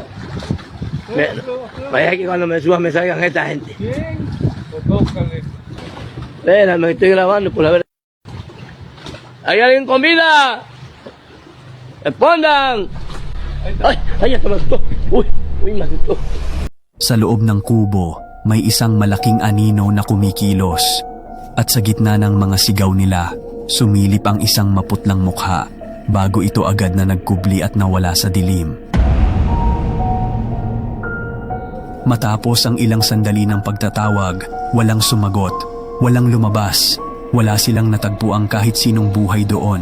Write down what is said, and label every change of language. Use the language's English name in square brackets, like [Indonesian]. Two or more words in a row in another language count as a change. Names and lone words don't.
[Spanish] Vaya que cuando me suba me salgan esta gente. ¿Quién? Pues tócale. Espera, me estoy grabando por la verdad. ¿Hay alguien con vida? Respondan. Ay, ay, hasta me asustó. Uy, me asustó. [Filipino] Sa loob ng kubo, may isang malaking anino na kumikilos. At sa gitna ng mga sigaw nila, sumilip ang isang maputlang mukha bago ito agad na nagkubli at nawala sa dilim. Matapos ang ilang sandali ng pagtatawag, walang sumagot, walang lumabas, wala silang natagpuang kahit sinong buhay doon.